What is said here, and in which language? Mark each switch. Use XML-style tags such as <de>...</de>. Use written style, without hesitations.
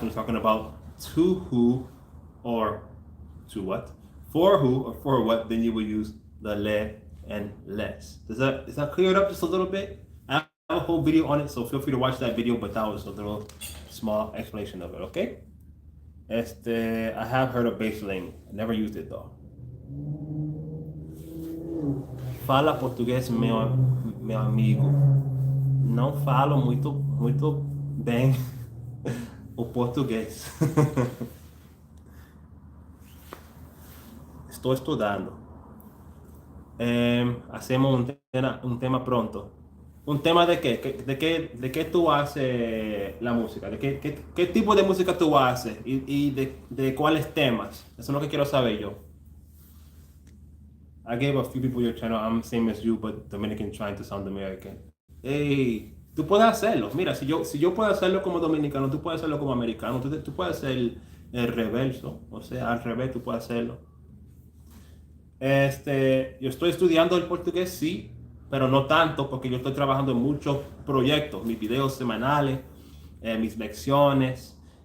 <en>When you're talking about to who or to what, for who or for what, then you would use the le and les. Is that cleared up just a little bit? I have a whole video on it, so feel free to watch that video, but that was a little small explanation of it, okay? I have heard of Bilingue. I never used it though.</en> <pt>Fala português, meu amigo. Não falo muito bem o português. Estou estudando.</pt> <es>Hacemos un tema pronto. ¿Un tema de qué? ¿De qué tú haces la música? ¿Qué tipo de música tú haces? ¿Y de cuáles temas? Eso es lo que quiero saber yo.</es> <en>I gave a few people your channel. I'm same as you, but Dominican trying to sound American.</en> <es>Hey, tú puedes hacerlo. Mira, si yo puedo hacerlo como dominicano, tú puedes hacerlo como americano. Tú puedes hacer el reverso. O sea, al revés, tú puedes hacerlo. Yo estoy estudiando el portugués, sí, pero no tanto porque yo estoy trabajando en muchos proyectos, mis videos semanales, mis lecciones.</es>